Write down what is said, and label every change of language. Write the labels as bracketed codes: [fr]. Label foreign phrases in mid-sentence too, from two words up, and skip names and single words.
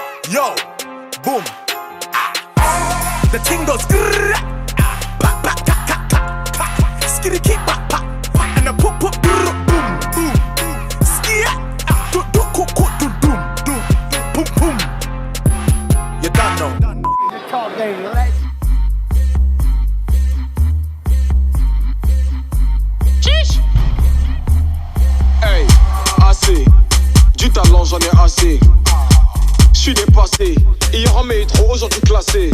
[en] Yo, boom. The thing goes grrr. Pa, pa, ta, ta, ta, ta. Skitty keep pa, pa. And the poop, poop, boom, boom. Skia. Do, do, cook, cook, do, doom, doom, boom, boom. You don't know. [fr] Hey, assez. Du talent, j'en ai assez. J'suis dépassé. Hier en métro, aujourd'hui classé.